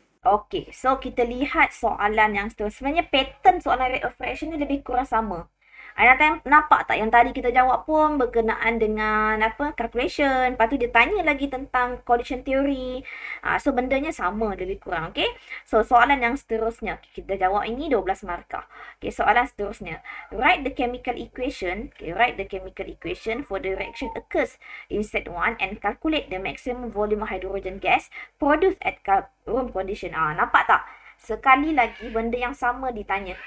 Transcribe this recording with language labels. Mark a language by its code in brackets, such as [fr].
[ms] Okay, so kita lihat soalan yang sebenarnya pattern soalan rate of reaction ni lebih kurang sama. Aina nampak tak yang tadi kita jawab pun berkenaan dengan calculation. Lepas tu dia tanya lagi tentang collision theory. So bendanya sama lebih kurang. Okay. So soalan yang seterusnya. Kita jawab ini 12 markah. Okay, soalan seterusnya. [en] Write the chemical equation. Okay, write the chemical equation for the reaction occurs in set 1 and calculate the maximum volume of hydrogen gas produced at room condition. [ms] Nampak tak? Sekali lagi benda yang sama ditanya.